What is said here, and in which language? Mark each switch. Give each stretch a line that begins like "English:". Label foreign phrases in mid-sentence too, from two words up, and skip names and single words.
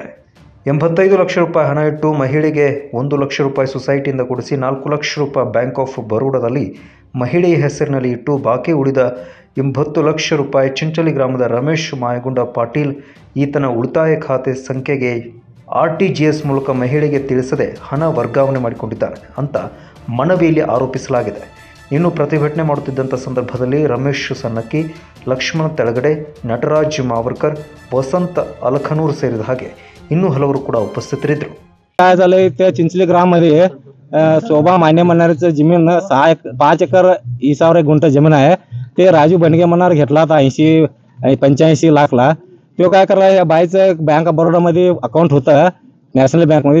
Kannada: 85 ಲಕ್ಷ ರೂಪಾಯಿ ಹಣ ಇಟ್ಟು ಮಹಿಳೆಗೆ 1 ಲಕ್ಷ ರೂಪಾಯಿ ಸೊಸೈಟಿಯಿಂದ ಕೊಡಿಸಿ 4 ಲಕ್ಷ ರೂಪಾಯಿ ಬ್ಯಾಂಕ್ ಆಫ್ ಬರೋಡಾದಲ್ಲಿ ಮಹಿಳೆಯ ಹೆಸರಿನಲ್ಲಿ ಇಟ್ಟು ಬಾಕಿ ಉಳಿದ 80 ಲಕ್ಷ ರೂಪಾಯಿ ಚಿಂಚೋಳಿ ಗ್ರಾಮದ ರಮೇಶ್ ಮಾಯಗೊಂಡ ಪಾಟೀಲ್ ಈತನ ಉಳಿತಾಯ ಖಾತೆ ಸಂಖ್ಯೆಗೆ RTGS ಮೂಲಕ ಮಹಿಳೆಗೆ ತಿಳಿಸದೆ ಹಣ ವರ್ಗಾವಣೆ ಮಾಡಿಕೊಂಡಿದ್ದಾನೆ ಅಂತ ಮನವಿಯಲ್ಲಿ ಆರೋಪಿಸಲಾಗಿದೆ. ಇನ್ನು ಪ್ರತಿಭಟನೆ ಮಾಡುತ್ತಿದ್ದಂಥ ಸಂದರ್ಭದಲ್ಲಿ ರಮೇಶ್ ಸನ್ನಕ್ಕಿ, ಲಕ್ಷ್ಮಣ ತೆಳಗಡೆ, ನಟರಾಜ್ ಮಾವರ್ಕರ್, ವಸಂತ अलखनूर ಸೇರಿದ ಹಾಗೆ ಇನ್ನೂ ಹಲವರು ಕೂಡ उपस्थितರಿದ್ದರು.
Marathi: काय झालंय त्या चिंचली ग्राममध्ये शोभा मान्य म्हणणाऱ्याचं जमीन 5 एकर 20 गुंठ जमीन आहे. ते राजू बनगे म्हणणार घेतला होता 85 लाखला. तो काय करला, या बाईचं बँक ऑफ बरोडामध्ये अकाउंट होतं नॅशनल बँकमध्ये.